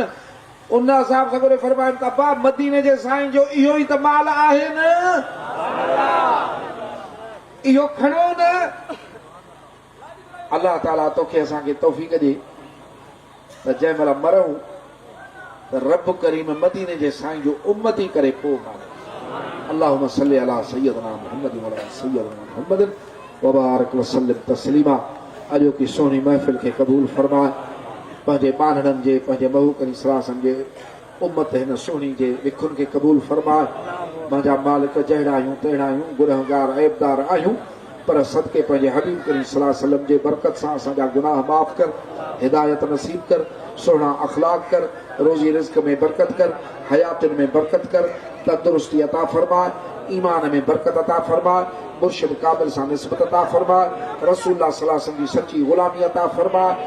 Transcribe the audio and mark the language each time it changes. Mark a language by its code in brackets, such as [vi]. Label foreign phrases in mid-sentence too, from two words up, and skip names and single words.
[sd] उन असाब सगोरे फरमाइनि त बा मदीने जे साईं जो इहो ई त माल आहे न, इहो खणो न। अल्लाह ताला तोखे असांखे तौफ़ीक़ ॾे त जंहिं महिल मरूं त रब करीम मदीने जे साईं जो उम्मती करे पोइ मारे। [ar] اللهم صل على سيدنا محمد وعلى سيدنا محمد وبارك وسلم تسليما. [sd] अॼो की सोनी महफ़िल खे क़बूल फरमाए, पंहिंजे बानड़नि जे, पंहिंजे महू करी सलासन जे उम्मत हिन सोनी जे विखुनि खे क़बूल फरमाए। मुंहिंजा मालिक जहिड़ा आहियूं तहिड़ा आहियूं, गुनहगार ऐबदार आहियूं, पर सदके पंहिंजे हबीब करीम [ar] صلى الله عليه وسلم [sd] जे बरकत सां असांजा गुनाह माफ़ कर, हिदायत नसीब कर, सुहिणा अखलाक कर, रोज़ी रिज़्क़ में बरकत कर, हयातुनि में बरकत कर, तंदुरुस्ती अता फरमाए, ईमान में बरकत अता फरमाए, मुर्शिद काबिल सां निस्बत अता फरमाए, रसूलुल्लाह [ar] صلى الله عليه وسلم [sd] जी सच्ची ग़ुलामी अता फरमाए।